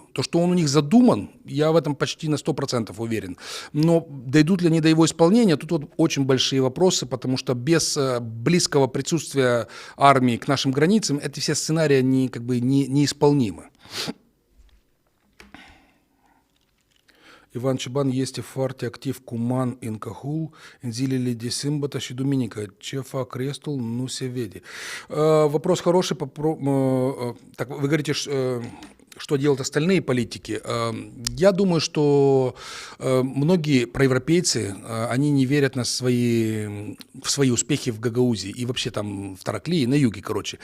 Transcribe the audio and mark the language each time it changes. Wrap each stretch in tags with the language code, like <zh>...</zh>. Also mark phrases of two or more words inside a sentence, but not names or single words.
<ru>То, что он у них задуман, я в этом почти на 100% уверен. Но дойдут ли они до его исполнения, тут вот очень большие вопросы, потому что без близкого присутствия армии к нашим границам эти все сценарии неисполнимы.</ru> <ro>Иван Чебан este foarte activ cu Man în Cahul, în zilele de sâmbătă și duminică. Ce fac restul nu se vede.</ro> <ru>Вопрос хороший. Так, вы говорите, что делают остальные политики. Я думаю, что многие проевропейцы, они не верят в свои успехи в Гагаузии и вообще там в Тараклии, на юге, короче.</ru>